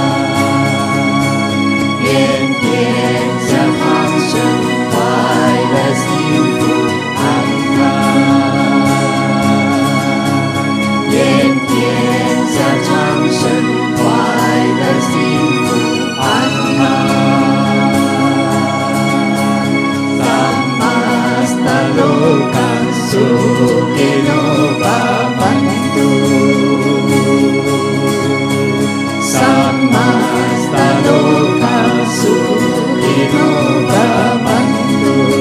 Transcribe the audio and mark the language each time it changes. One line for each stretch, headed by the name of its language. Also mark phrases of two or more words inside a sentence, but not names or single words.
Chinese: 愿天下昌盛，快乐幸福安康。愿天下昌盛，快乐幸福安康。
Sanskrit: समस्त लोक सुखिनो भवन्तु. समस्त लोक सुखिनो भवन्तु.